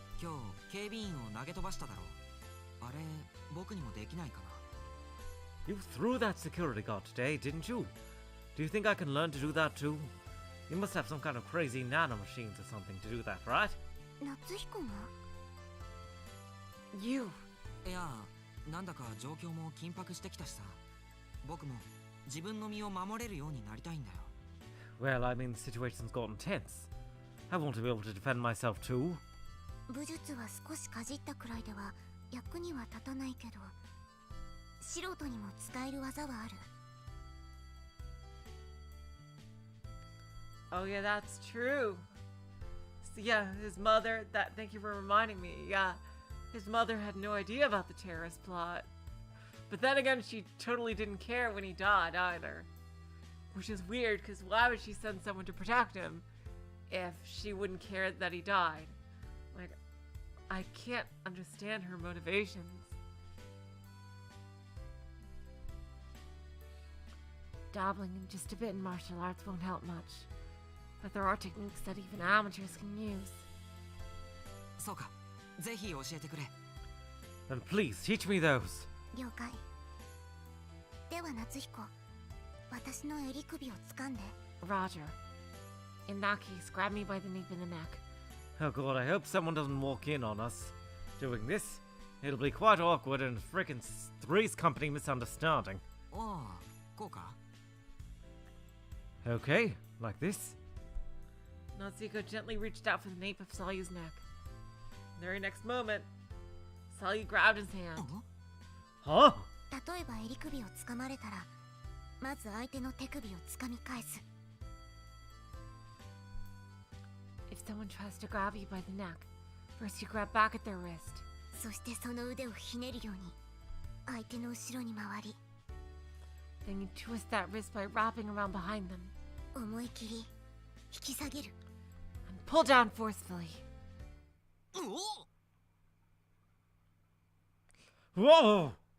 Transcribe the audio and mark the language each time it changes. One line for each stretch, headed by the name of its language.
Japanese: 今日、警備員を投げ飛ばしただろう。あれ、僕にもできないかな。
English: You threw that security guard today, didn't you? Do you think I can learn to do that too? You must have some kind of crazy nanomachines or something to do that, right?
Japanese: 夏彦が
English: You!
Japanese: いや、なんだか状況も緊迫してきたしさ。僕も自分の身を守れるようになりたいんだよ。
English: Well, I mean, the situation's gotten tense. I want to be able to defend myself too.
Japanese: 武術は少しかじったくらいでは役には立たないけど、素人にも使える技はある。
English: Oh yeah, that's true. So, yeah, his mother, thank you for reminding me. Yeah, his mother had no idea about the terrorist plot. But then again, she totally didn't care when he died either. Which is weird, because why would she send someone to protect him if she wouldn't care that he died? Like, I can't understand her motivations. Dabbling in just a bit in martial arts won't help much, but there are techniques that even amateurs can use.
Japanese: そうか、ぜひ教えてくれ。
English: Then please teach me those.
Japanese: 了解。では夏彦、私の襟首を掴んで。
English: Roger. In that case, grab me by the nape of the neck. Oh god, I hope someone doesn't walk in on us doing this. It'll be quite awkward and frickin' Three's Company misunderstanding.
Japanese: おお、こうか。
English: Okay, like this. Natsuko gently reached out for the nape of Salyu's neck. The very next moment, Salyu grabbed his hand. Huh?
Japanese: 例えば襟首を掴まれたら、まず相手の手首を掴み返す。
English: If someone tries to grab you by the neck, first you grab back at their wrist.
Japanese: そしてその腕をひねるように相手の後ろに回り、
English: Then you twist that wrist by wrapping around behind them
Japanese: 思い切り引き下げる。
English: and pull down forcefully.
Japanese: おお。
English: Whoa!